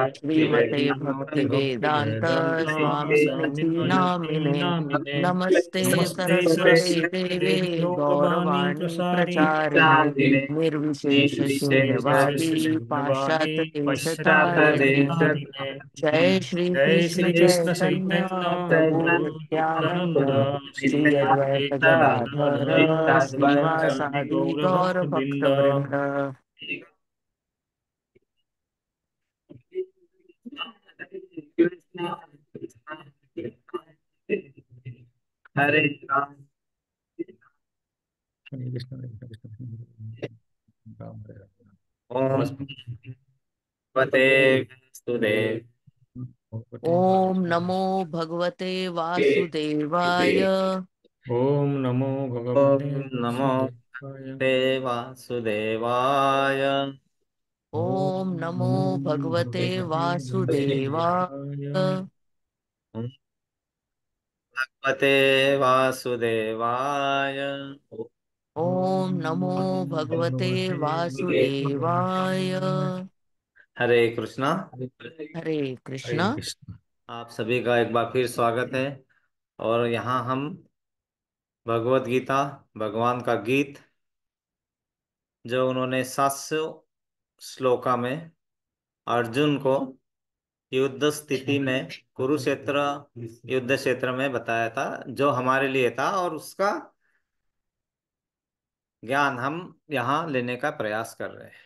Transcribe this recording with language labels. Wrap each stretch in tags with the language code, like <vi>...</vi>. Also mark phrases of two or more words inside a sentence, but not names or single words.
<sa>श्रीमते भक्ति वेदांत भक्तिवेदान्त स्वामिनिधि स्वामिनाथि नामिने। नामिने। नमस्ते नमस्ते सरस्वते सरस्वते देवे गौरवाणी गौरवाणी प्रसारिणे। प्रचारिणे निर्विशेष निर्विशेष शून्यवादी शून्यवादी पाश्चात्य देशतारिणे। पश्चातारिणे। जय श्री जय कृष्ण श्री कृष्ण चैतन्य चैतन्य प्रभु प्रभु नित्यानंद नित्यानंद श्री श्री अद्वैत अद्वैत गदाधर गदाधर श्रीवासादि श्रीवासादि गौर गौर भक्त भक्त वृंद। वृंद। हरे राम। हरे कृष्ण हरे कृष्ण हरे कृष्ण, राम हरे राम। ओम बस पते वासुदेव भगवते ओम नमो वासुदेवाय। भगवते वासुदेवाय। ओम नमो ओम भगवते नमो वासुदेवाय। वासुदेवाय। ओम ओम नमो नमो भगवते भगवते वासुदेवाय। वासुदेवाय। भगवते वासुदेवाय। ओम नमो भगवते वासुदेवाय। हरे कृष्णा। हरे हरे कृष्णा। कृष्ण।</sa> <hi>आप सभी का एक बार फिर स्वागत है। और यहाँ हम भगवत गीता, भगवान का गीत, जो उन्होंने 700 श्लोका में अर्जुन को युद्ध स्थिति में कुरुक्षेत्र युद्ध क्षेत्र में बताया था, जो हमारे लिए था, और उसका ज्ञान हम यहाँ लेने का प्रयास कर रहे हैं।</hi>